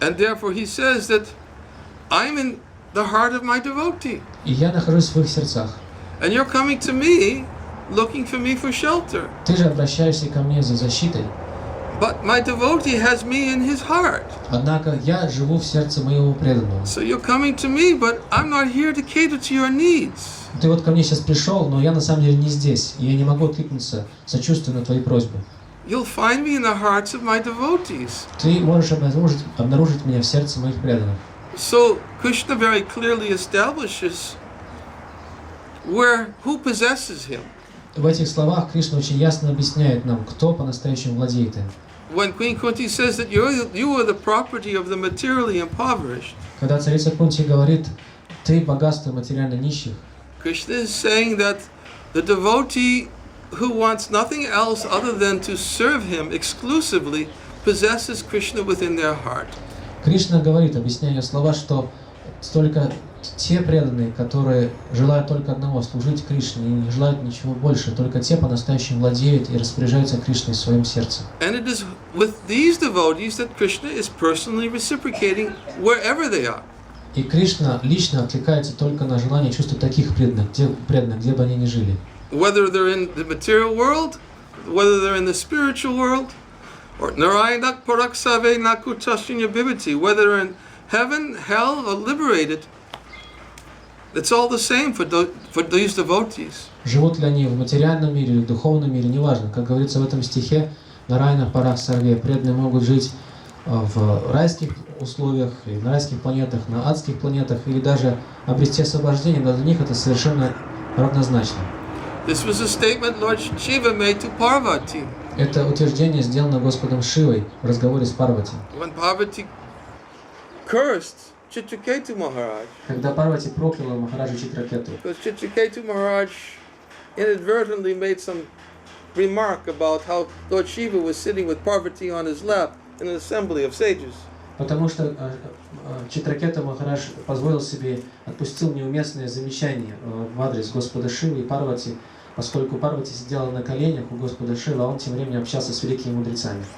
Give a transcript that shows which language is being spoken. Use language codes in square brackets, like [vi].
[en] And therefore he says that I'm in the heart of my devotee. [ru] И я нахожусь в их сердцах. [en] And you're coming to me looking for me for shelter. [ru] Ты же обращаешься ко мне за защитой. [en] But my devotee has me in his heart. [ru] Однако я живу в сердце моего преданного. [en] So you're coming to me, but I'm not here to cater to your needs. [ru] Ты вот ко мне сейчас пришел, но я на самом деле не здесь, и я не могу откликнуться сочувствию на твои просьбы. [en] You'll find me in the hearts of my devotees. [ru] Ты можешь обнаружить меня в сердце моих преданных. [en] So Krishna very clearly establishes who possesses him. [ru] В этих словах Кришна очень ясно объясняет нам, кто по-настоящему владеет им. [en] When Queen Kunti says that you are the property of the materially impoverished, [ru] Когда царица Кунти говорит, ты богатство материально нищих, [en] Krishna is saying that the devotee who wants nothing else other than to serve him exclusively possesses Krishna within their heart. [ru] Кришна говорит, объясняя слова, что только те преданные, которые желают только одного, служить Кришне, и не желают ничего больше, только те по-настоящему владеют и распоряжаются Кришной в своем сердце. [en] And it is with these devotees that Krishna is personally reciprocating wherever they are. [ru] И Кришна лично откликается только на желание чувствовать таких преданных, где бы они ни жили. [en] Whether they're in the material world, whether they're in the spiritual world, or [sa] Narayanak Paraksave Nakutashinya Bhivati, [en] whether they're in heaven, hell, or liberated, it's all the same for these devotees. [ru] Живут ли они в материальном мире или в духовном мире, неважно. Как говорится в этом стихе, Нараяна Параксарве, преданные могут жить в райских условиях, и на райских планетах, на адских планетах, или даже обрести освобождение, но для них это совершенно равнозначно. [en] This was a statement Lord Shiva made to Parvati. [ru] Это утверждение сделано Господом Шивой в разговоре с Парвати. [en] When Parvati cursed Chitraketu Maharaj, [ru] Когда Парвати прокляла Махараджа Читракету, [en] because Chitraketu Maharaj inadvertентly made some remark about how Lord Shiva was sitting with Parvati on his lap in an assembly of sages. [ru] потому что Читракета Махарадж позволил себе, отпустил неуместное замечание в адрес Господа Шивы и Парвати, поскольку Парвати сидела на коленях у Господа Шивы, а он тем временем общался с великими мудрецами.